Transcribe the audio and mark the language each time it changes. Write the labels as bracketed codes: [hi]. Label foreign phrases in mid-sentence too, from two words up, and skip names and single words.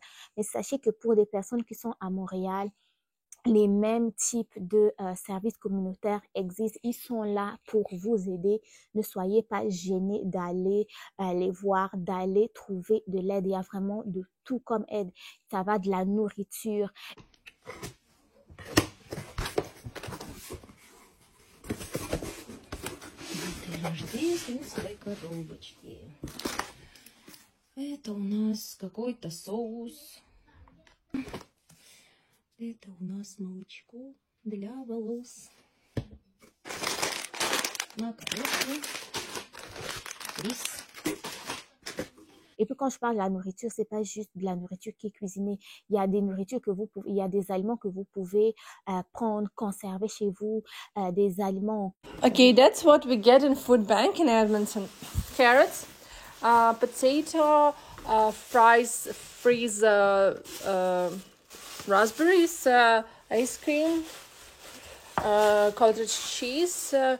[fr] Mais sachez que pour des personnes qui sont à Montréal, les mêmes types de services communautaires existent. Ils sont là pour vous aider. Ne soyez pas gênés d'aller les voir, d'aller trouver de l'aide. Il y a vraiment de tout comme aide. Ça va de la nourriture. [ru] Здесь свои коробочки. Это у нас какой-то соус. Это у нас молочко для волос. Макароны. Рис. [fr] Et puis quand je parle de la nourriture, c'est pas juste de la nourriture qui est cuisinée. Il y a des nourritures que vous pouvez, il y a des aliments que vous pouvez prendre, conserver chez vous, des aliments. [en] Okay, that's what we get in food bank in Edmonton. Carrots, potato, fries, freeze, raspberries, ice cream, cottage cheese.